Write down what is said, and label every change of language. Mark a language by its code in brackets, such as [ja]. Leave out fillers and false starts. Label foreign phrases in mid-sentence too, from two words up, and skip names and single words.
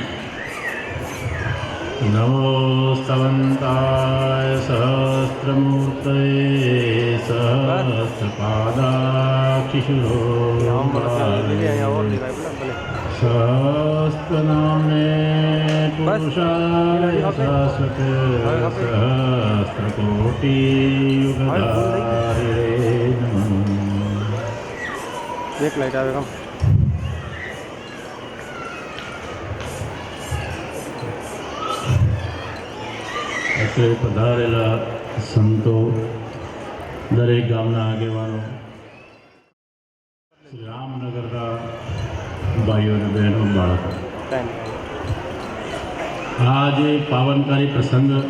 [sa] नमोस्तवन्ताय सहस्रमूर्तये सहस्रपादाक्षिशुरोऽम्बाले सहस्रनाम्ने पुरुषाय शाश्वते सहस्रकोटियुगधारिणे नमः. [gu] એક લાઈટ આવે કામ અત્રે પધારેલા સંતો, દરેક ગામના આગેવાનો, શ્રી રામનગરના ભાઈઓ અને બહેનો, બાળકો, આ જે પાવનકારી પ્રસંગ